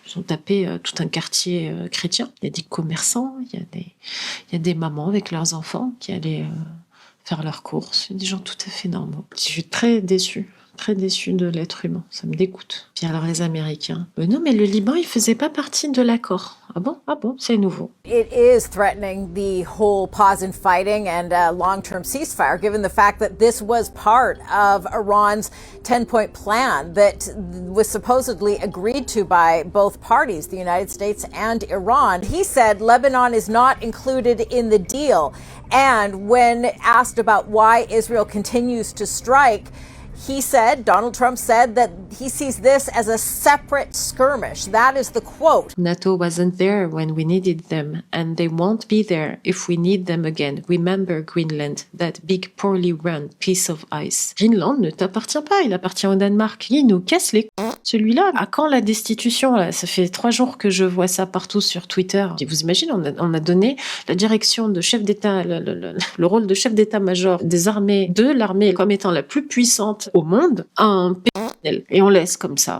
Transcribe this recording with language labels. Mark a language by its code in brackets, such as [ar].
[fr] Ils ont tapé tout un quartier chrétien. Il y a des commerçants, il y a des mamans avec leurs enfants qui allaient faire leurs courses. Il y a des gens tout à fait normaux. Je suis très déçue de l'être humain. Ça me dégoûte. Puis alors les Américains. Non, mais le Liban, il faisait pas partie de l'accord. Ah bon, c'est nouveau. [en] It is threatening the whole pause in fighting and a long-term ceasefire, given the fact that this was part of Iran's 10-point plan that was supposedly agreed to by both parties, the United States and Iran. He said Lebanon is not included in the deal. And when asked about why Israel continues to strike, Donald Trump said that he sees this as a separate skirmish. That is the quote. NATO wasn't there when we needed them, and they won't be there if we need them again. Remember Greenland, that big poorly run piece of ice. [fr] Greenland ne t'appartient pas, il appartient au Danemark. Il nous casse les celui-là. À quand la destitution là? Ça fait 3 jours que je vois ça partout sur Twitter. Et vous imaginez, on a donné la direction de chef d'État, le rôle de chef d'état-major des armées, de l'armée comme étant la plus puissante au monde, à un PNL. Et on laisse comme ça.